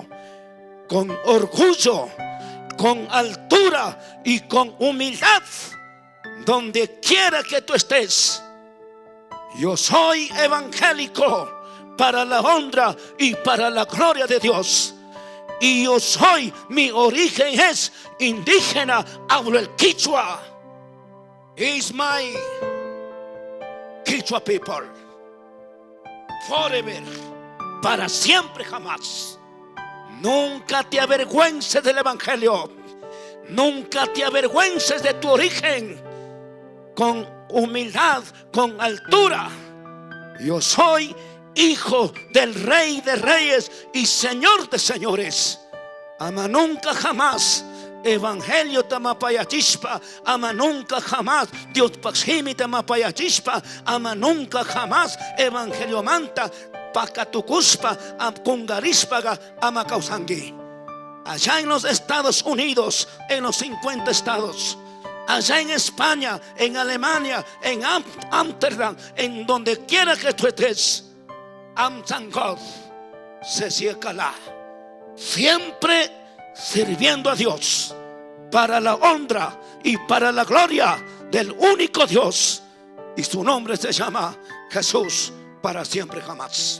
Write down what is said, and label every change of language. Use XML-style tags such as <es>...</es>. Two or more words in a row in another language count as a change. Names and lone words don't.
<es>Con orgullo, con altura y con humildad, donde quiera que tú estés. Yo soy evangélico para la honra y para la gloria de Dios. Y yo soy, mi origen es indígena, hablo el Quichua.</es> <en>Is my Quichua people forever,</en> <es>para siempre jamás. Nunca te avergüences del evangelio, nunca te avergüences de tu origen. Con humildad, con altura. Yo soy hijo del Rey de Reyes y Señor de Señores.</es> <qu>Ama</qu> <es>nunca jamás</es> <qu>evangelio tamapayachispa, ama</qu> <es>nunca jamás</es> <qu>Dios paximi tamapayachispa, ama</qu> <es>nunca jamás</es> <qu>evangelio manta pacatucuspa kungarispaga ama causangi.</qu> <es>Allá en los Estados Unidos, en los 50 estados, allá en España, en Alemania, en Ámsterdam, en donde quiera que tú estés, Amtangod se cierra, siempre sirviendo a Dios para la honra y para la gloria del único Dios, y su nombre se llama Jesús para siempre jamás.</es>